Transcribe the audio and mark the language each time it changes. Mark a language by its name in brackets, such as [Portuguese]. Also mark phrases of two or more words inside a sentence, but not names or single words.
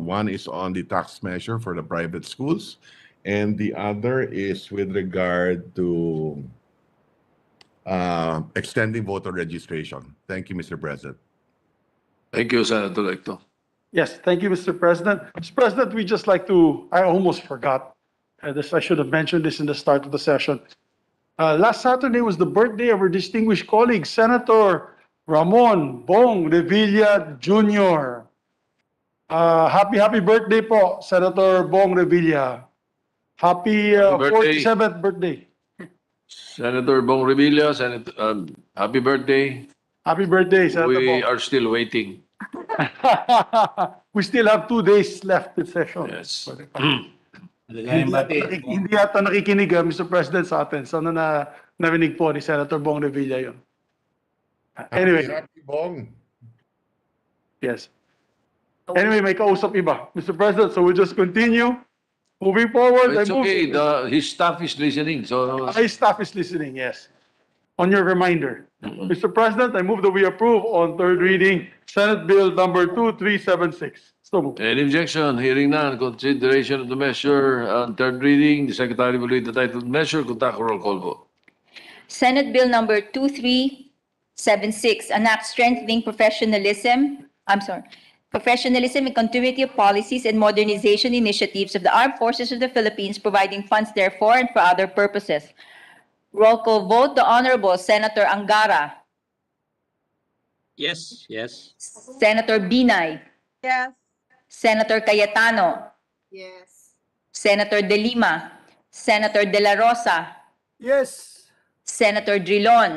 [English] One is on the tax measure for the private schools, and the other is with regard to extending voter registration. Thank you, Mr. President. Thank you, Senator Recto. Yes, thank you, Mr. President. Mr. President, we just like to, I almost forgot. I should have mentioned this in the start of the session. Last Saturday was the birthday of our distinguished colleague, Senator Ramon Bong Revilla Jr. Happy birthday po, Senator Bong Revilla. Happy birthday. 47th birthday. Senator Bong Revilla, happy birthday. Happy birthday, Senator We Bong. are still waiting. We still have 2 days left in session. Yes. [Filipino] Hindi yata nakikinig, Mr. President, sa atin. Sana narinig po ni Senator Bong Revilla yun. [English] Anyway, Happy Bong. [Filipino] yes. Anyway, may kausap iba. [English] Mr. President, so we'll just continue. Moving forward. It's okay. His staff is listening. So My staff is listening, yes. On your reminder. Mr. President, I move that we approve on third reading Senate Bill number 2376. So moved. any objection? Hearing none. Consideration of the measure on third reading. The Secretary will read the title of the measure. Conduct a roll call vote. Senate Bill number 2376, an act strengthening professionalism and continuity of policies and modernization initiatives of the Armed Forces of the Philippines, providing funds therefore and for other purposes. Roll call vote, the Honorable Senator Angara, Yes. Yes. Senator Binay, Yes. Senator Cayetano, Yes. Senator De Lima, Senator De La Rosa, Yes. Senator Drilon,